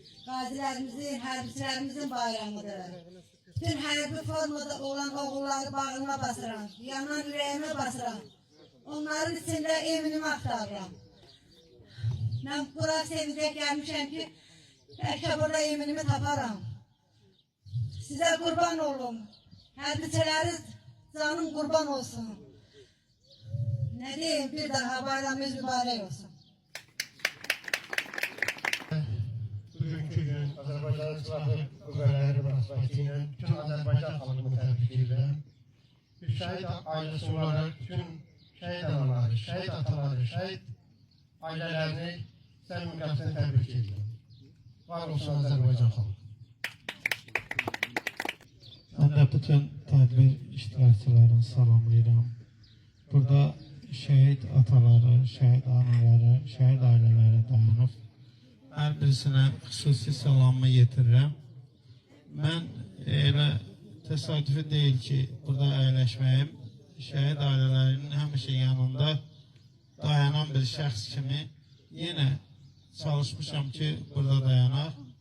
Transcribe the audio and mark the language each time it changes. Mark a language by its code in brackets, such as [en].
[az] Qazilərimizin, hərbçilərimizin bayramıdır. Bütün hərbi formada olan oğulları bağrıma basıram, yanan ürəyimə basıram. Onların içində Eminimi axtarıram. Mən bura sevincək gəlmişəm ki, bəlkə burada Eminimi taparam. Sizə qurban olum. Hərbiçiləriz canım qurban olsun. Nə deyim, bir daha bayramımız mübarək olsun. Bugünkü gün Azərbaycan Silahlı Qüvvələri münasibəti ilə bütün Azərbaycan xalqını təbrik edirəm. Bir [tr] şehit ailesi olarak bütün şehit anaları, şehit ataları, şehit ailelerini samimiyetle tebrik ediyorum. Var olsun Azerbaycan halkı. Ben de bütün tedbir iştirakçılarını salamlayıram. Burada şehit ataları, şehit anaları, şehit aileleri dayanıb. [az] Hər birisinə xüsusi salamımı yetirirəm. Mən elə təsadüfi deyil ki, burada əyləşməyim. Şəhid ailələrinin həmişə yanında dayanan bir şəxs kimi yenə çalışmışam ki, burada dayanaq.